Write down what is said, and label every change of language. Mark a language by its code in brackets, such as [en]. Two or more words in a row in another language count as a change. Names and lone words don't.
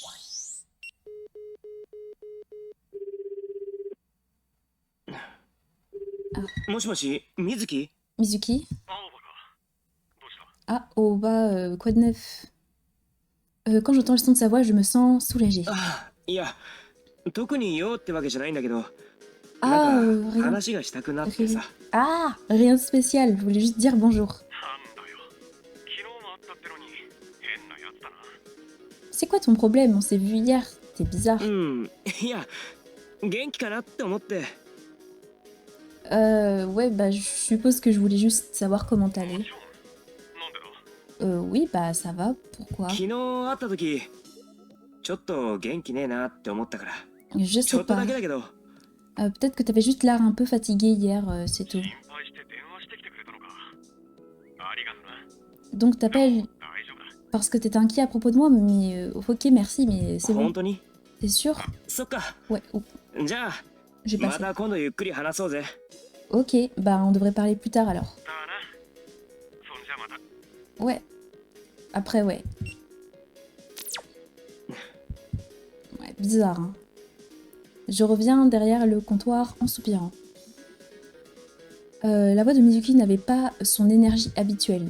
[ja] Moshi, Mizuki? Mizuki? [fr] Ah, oh bah, quoi de neuf? Quand j'entends le son de sa voix, je me sens soulagée. [ja] Ah, いや、特に用ってわけじゃないんだけど、なん [fr] Ah, [ja] か [fr] rien. [ja] 話がしたくなってさ。 [fr] Ah, rien de spécial, je voulais juste dire bonjour. C'est quoi ton problème? On s'est vu hier, t'es bizarre. [ja] いや、元気かなって思って。 [fr] Ouais, bah je suppose que je voulais juste savoir comment t'allais. Oui, bah ça va, pourquoi? [ja] 昨日会った時、ちょっと元気ねえなって思ったから。 [fr] Je [ja] ちょ [fr] sais [ja] っと [fr] pas. [ja] だけだけど。 [fr] Peut-être que t'avais juste l'air un peu fatigué hier, c'est tout. Donc t'appelles parce que t'étais inquiet à propos de moi, mais ok, merci, mais c'est bon. [ja] 本当に? [fr] T'es sûr? [ja] そっか。 [fr] Ouais, oh, [ja] じゃあ、 [fr] j'ai [ja] ま [fr] passé. [ja] た今度ゆっくり話そうぜ。 [fr] Ok, bah on devrait parler plus tard alors. Ouais. Après, ouais. Ouais, bizarre, hein. Je reviens derrière le comptoir en soupirant. La voix de Mizuki n'avait pas son énergie habituelle.